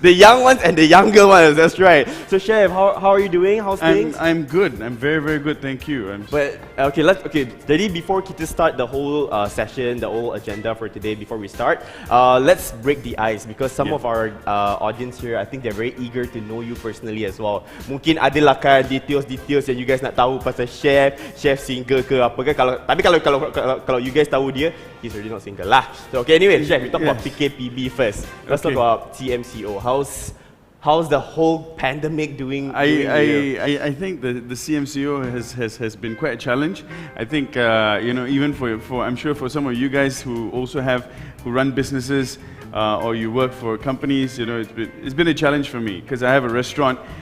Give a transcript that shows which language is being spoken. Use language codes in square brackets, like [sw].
[en] The young ones and the younger ones, that's right. So Chef, how are you doing? How's things? I'm good. I'm very, very good. Thank you. But okay, [ms] jadi [en] before [ms] kita [en] start the whole session, the whole agenda for today, before we start, let's break the ice because some of our audience here, I think they're very eager to know you personally as well. [ms] Mungkin adalah kan [en] details [ms] yang [en] you guys [ms] nak tahu pasal chef single ke apa ke. Kalau [en] you guys [ms] tahu dia, [en] he's already not single [ms] lah. [en] So okay, anyway, Chef, we talk about PKPB first. Let's talk about CMCO. How's the whole pandemic doing? I think the CMCO has been quite a challenge. I think even for I'm sure for some of you guys who also who run businesses or you work for companies, it's been a challenge for me because I have a restaurant.